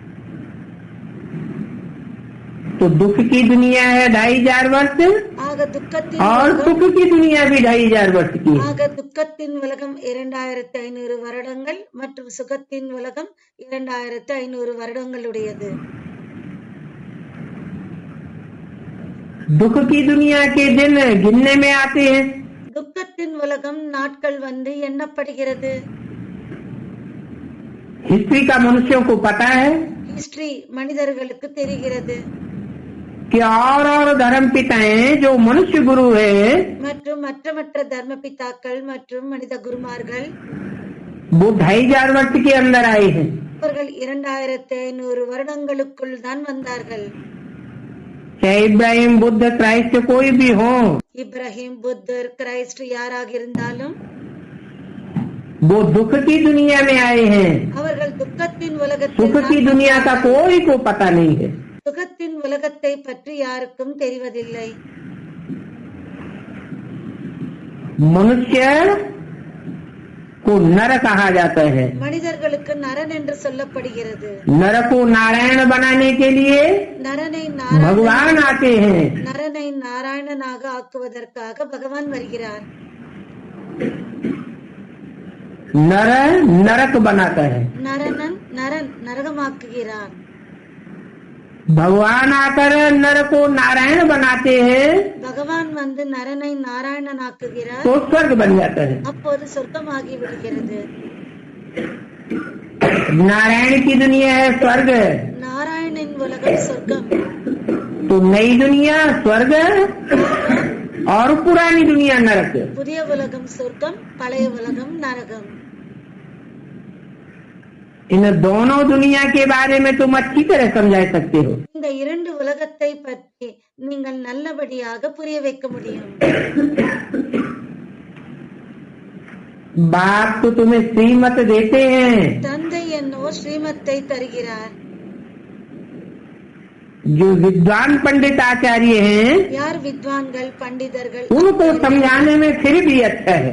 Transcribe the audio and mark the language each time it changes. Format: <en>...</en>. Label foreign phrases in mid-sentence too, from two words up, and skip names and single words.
<hi>तो दुख की दुनिया है 2500 वर्ष</hi> <ta>ஆக துக்கத்தின்</ta> <hi>और</hi> <ta>உலகம்</ta> <hi>सुख की दुनिया भी 2500 वर्ष की है।</hi> <ta>ஆக துக்கத்தின் உலகம் 2500 வருடங்கள் மற்றும் சுகத்தின் உலகம் 2500 வருடங்களுடையது.</ta> <hi>दुख की दुनिया के दिन गिनने में आते हैं।</hi> <ta>துக்கத்தின் உலகம் நாட்கள் வந்து எண்ணப்படுகிறது.</ta> <hi>हिस्ट्री का मनुष्यों को पता है</hi> <ta>ஹிஸ்டரி மனிதர்களுக்கு தெரிகிறது.</ta> <hi>कि और धर्म पिताएं जो मनुष्य गुरु है</hi> <ta>மற்றும் மற்ற தர்ம பிதாக்கள் மற்றும் மனித குருமார்கள்</ta> <hi>वो 2500 वर्ष के अंदर आए हैं।</hi> <ta>அவர்கள் 2500 வருடங்களுக்குள் தான் வந்தார்கள்.</ta> <hi>चाहे इब्राहिम बुद्ध क्राइस्ट कोई भी हो,</hi> <ta>இப்ராஹிம் புத்தர் கிரைஸ்ட் யாராக இருந்தாலும்</ta> <hi>वो दुख की दुनिया में आए हैं।</hi> <ta>அவர்கள் துக்கத்தின்</ta> <hi>सुख</hi> <ta>உலகத்தில்</ta> <hi>की दुनिया का कोई को पता नहीं है।</hi> <ta>சுகத்தின் உலகத்தை பற்றி யாருக்கும் தெரிவதில்லை.</ta> <hi>मनुष्य को नर कहा जाता है।</hi> <ta>மனிதர்களுக்கு நரன் என்று சொல்லப்படுகிறது.</ta> <hi>नर को नारायण बनाने के लिए</hi> <ta>நரனை</ta> <hi>भगवान आते हैं।</hi> <ta>நரனை நாராயணனாக ஆக்குவதற்காக பகவான் வருகிறார்.</ta> <hi>नर नरक बनाता है।</hi> <ta>நரன் நரகமாக்குகிறான்.</ta> <hi>भगवान आकर नर को नारायण बनाते हैं</hi> <ta>பகவான் வந்து நரனை நாராயணனாக்குகிறார்.</ta> <hi>तो स्वर्ग बन जाता है।</hi> <ta>அப்போது சொர்க்கமாகி விடுகிறது.</ta> <hi>नारायण की दुनिया है स्वर्ग,</hi> <ta>நாராயணின் உலகம் சொர்க்கம்.</ta> <hi>तो नई दुनिया स्वर्ग और पुरानी दुनिया नरक।</hi> <ta>புதிய உலகம் சொர்க்கம், பழைய உலகம் நரகம்.</ta> <hi>इन दोनों दुनिया के बारे में तुम अच्छी तरह समझा सकते हो।</hi> <ta>இந்த இரண்டு உலகத்தை பற்றி நீங்கள் நல்லபடியாக புரிய வைக்க முடியும்.</ta> <hi>बाप तो तुम्हें श्रीमत देते हैं,</hi> <ta>தந்தை என்னோ ஸ்ரீமத்தை தருகிறார்.</ta> <hi>जो विद्वान पंडित आचार्य हैं</hi> <ta>யார் வித்வான்கள் பண்டிதர்கள்</ta> <hi>उनको समझाने में फिर भी अच्छा है।</hi>